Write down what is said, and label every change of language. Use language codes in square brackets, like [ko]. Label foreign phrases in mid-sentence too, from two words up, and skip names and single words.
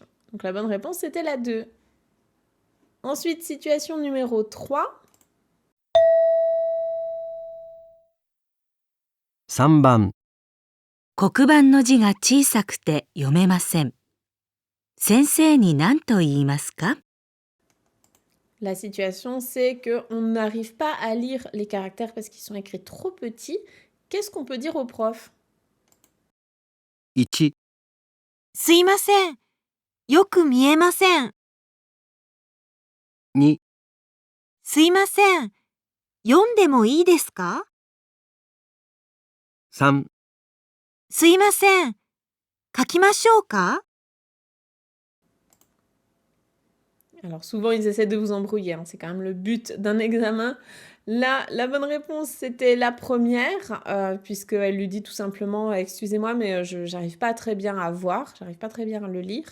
[fr] Donc la bonne réponse, c'était la 2. Ensuite, situation numéro 3. [ja] 3 番、黒板の字が小さくて読めません。先生に何と言いますか？ [fr] La situation, c'est qu'on n'arrive pas à lire les caractères parce qu'ils sont écrits trop petits. Qu'est-ce qu'on peut dire au prof? [ja] 1、すいません。よく見えません。 2、すいません。読んでもいいですか？ 3、すいません。書きましょうか？ [fr] Alors souvent, ils essaient de vous embrouiller, c'est quand même le but d'un examen. Là, la bonne réponse, c'était la première, puisqu'elle lui dit tout simplement « Excusez-moi, mais j'arrive pas très bien à voir, j'arrive pas très bien à le lire ».